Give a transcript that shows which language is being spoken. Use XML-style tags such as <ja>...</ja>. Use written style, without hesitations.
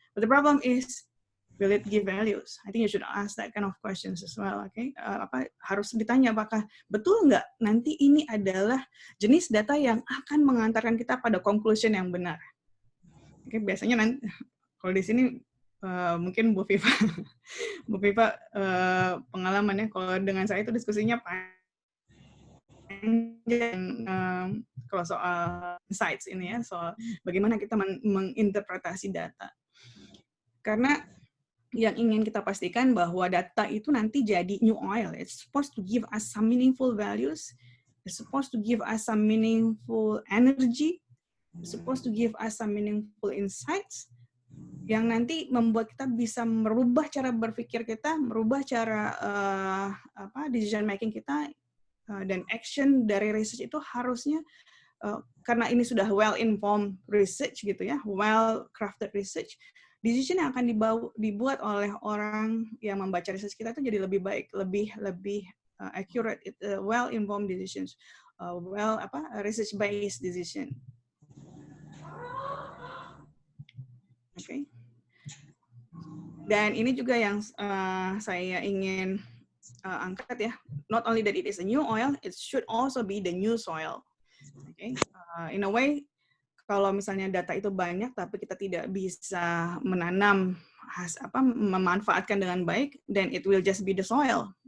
<en>But the problem is, will it give values? I think you should ask that kind of questions as well.</en> <id>Okay, harus ditanya apakah betul nggak nanti ini adalah jenis data yang akan mengantarkan kita pada conclusion yang benar. Oke, biasanya nanti kalau di sini mungkin Bu Viva, pengalamannya kalau dengan saya itu diskusinya panjang kalau soal insights ini ya, soal bagaimana kita menginterpretasi data. Karena yang ingin kita pastikan bahwa data itu nanti jadi new oil.</id> <en>It's supposed to give us some meaningful values. It's supposed to give us some meaningful energy. It's supposed to give us some meaningful insights</en> <id>yang nanti membuat kita bisa merubah cara berpikir kita, merubah cara decision making kita, dan action dari research itu harusnya karena ini sudah</id> <en>well informed research</en> <id>gitu ya,</id> <en>well crafted research.</en> <id>Decision yang akan dibuat oleh orang yang membaca research kita itu jadi lebih baik, lebih accurate,</id> <en>well-informed decisions, research-based decision. Oke. Okay.</en> <id>Dan ini juga yang saya ingin angkat ya.</id> <en>Not only that it is a new oil, it should also be the new soil. Okay. In a way,</en> <id>kalau misalnya data itu banyak tapi kita tidak bisa menanam memanfaatkan dengan baik,</id> <en>then it will just be the soil.</en>